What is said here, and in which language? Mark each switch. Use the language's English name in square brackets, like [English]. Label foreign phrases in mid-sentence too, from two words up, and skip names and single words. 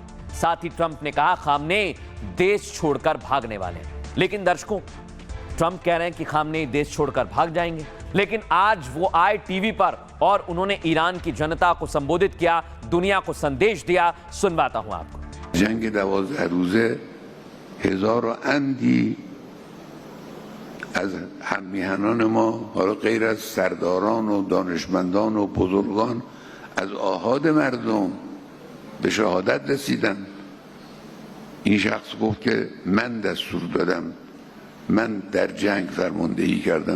[Hindi] साथ ही ट्रंप ने कहा, खामनेई देश छोड़कर भागने वाले हैं। लेकिन दर्शकों, ट्रंप कह रहे हैं कि खामनेई देश छोड़कर भाग जाएंगे। लेकिन आज वो आए टीवी पर और उन्होंने ईरान की जनता को संबोधित किया, दुनिया को संदेश दिया। सुनवाता हूं आपको। [Persian] जंग 12 روزه هزار و اندی از هممیهنان ما، حالا غیر از سرداران و دانشمندان و بزرگان، از آحاد مردم به شهادت رسیدن. این شخص گفت که من دستور دادم، من در جنگ فرماندهی کردم.